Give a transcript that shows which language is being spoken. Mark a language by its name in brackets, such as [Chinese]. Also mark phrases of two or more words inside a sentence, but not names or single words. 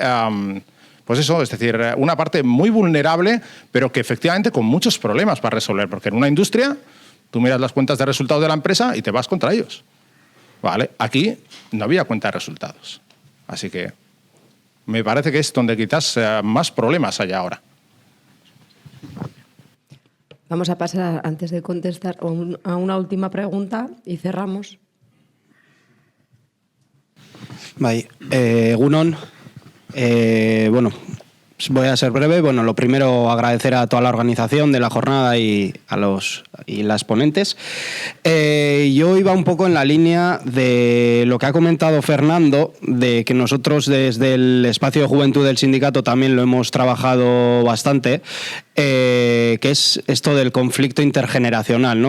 [Spanish] pues eso, es decir, una parte muy vulnerable, pero que efectivamente con muchos problemas para resolver, porque en una industria tú miras las cuentas de resultados de la empresa y te vas contra ellos, ¿vale? Aquí no había cuenta de resultados, así que me parece que es donde quizás más problemas hay ahora. Vamos a pasar, antes de contestar, a una última pregunta y cerramos. [Basque] Bai, egunon. [Spanish] Bueno, voy a ser breve. Bueno, lo primero, agradecer a toda la organización de la jornada y las ponentes. Yo iba un poco en la línea de lo que ha comentado Fernando, de que nosotros desde el espacio de juventud del sindicato también lo hemos trabajado bastante, que es esto del conflicto intergeneracional, ¿no?